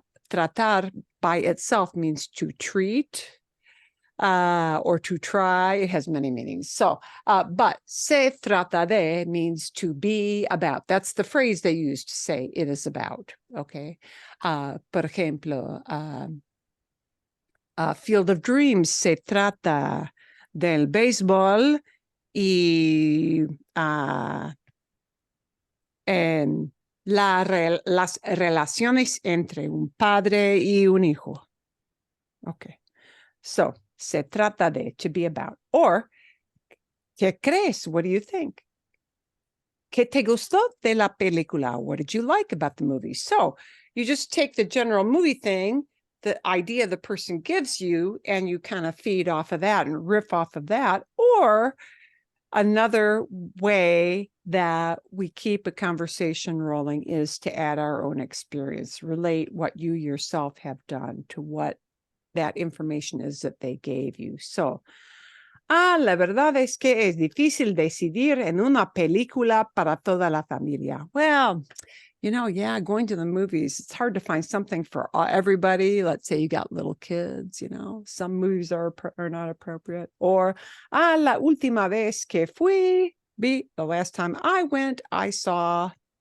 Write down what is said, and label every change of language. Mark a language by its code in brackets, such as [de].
[en] Tratar by itself means to treat, or to try. It has many meanings. So, but [es] se trata de [en] means to be about. That's the phrase they use to say it is about. Okay. [es] Por ejemplo, Field of Dreams, se trata del béisbol y en las relaciones entre un padre y un hijo. [en] Okay. So, [es] se trata de, [en] to be about. Or, [es] ¿qué crees? [en] What do you think? [es] ¿Qué te gustó de la película? [en] What did you like about the movie? So, you just take the general movie thing, the idea the person gives you, and you kind of feed off of that and riff off of that. Or, another way that we keep a conversation rolling is to add our own experience, relate what you yourself have done to what that information is that they gave you. [es] So, la verdad es que es difícil decidir en una película para toda la familia. [en] Well, you know, yeah, going to the movies, it's hard to find something for everybody. Let's say you got little kids, you know, some movies are not appropriate. Or, [es] la última vez que fui, [en] the last time I went, I saw.